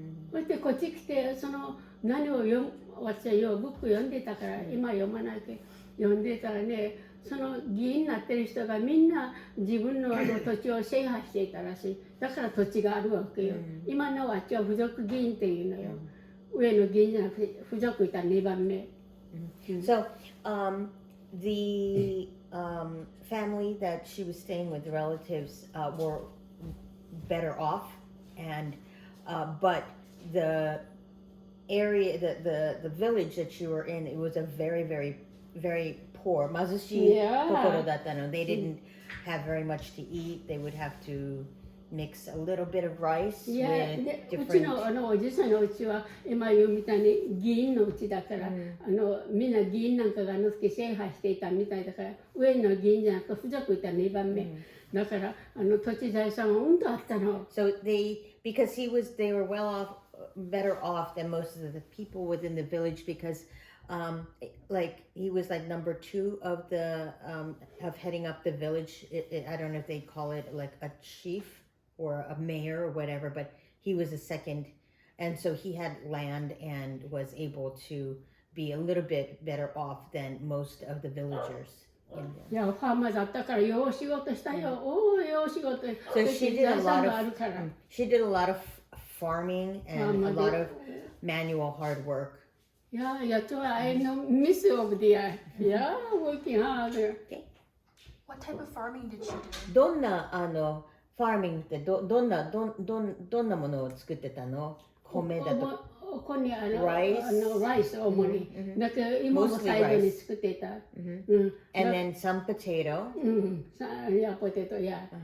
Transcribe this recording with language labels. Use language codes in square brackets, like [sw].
[ja] そしてこっち来てその何を私はようブック読んでたから今読まないけど読んでたらねその議員になってる人がみんな自分の土地を制覇していたらしい。だから土地があるわけよ。今のあっちは附属議員っていうのよ。上の議員じゃなくて附属いたら2番目。 [en] So, the family that she was staying with, the relatives, were better off, and but the area, the village that you were in, it was a very, very, very poor. [ja] 貧しいところだったの。 [en] They didn't have very much to eat. They would have to mix a little bit of rice with different. [ja] うちのおじさんのうちは今言うみたいに議員のうちだから、みんな議員なんかが時制覇していたみたいだから上の議員じゃなくて附属いた2番目。だから土地財産はとあったの。 [en] So because they were better off than most of the people within the village because like he was like number 2 of of heading up the village. I don't know if they call it like a chief or a mayor or whatever, but he was a second, and so he had land and was able to be a little bit better off than most of the villagers. [ja] いやファーマーだったからよう仕事したよ。おおよう仕事。 [en] So she did a lot of farming and a lot of manual hard work. Yeah, I know miss of the yeah, working hard. What type of farming did she do? [ja] どんなファーミングってどんなものを作ってたの？米だと。ここにライス主に。だけど今も最後に作ってた。 [en] And then some potato. [ja] いやポテトや。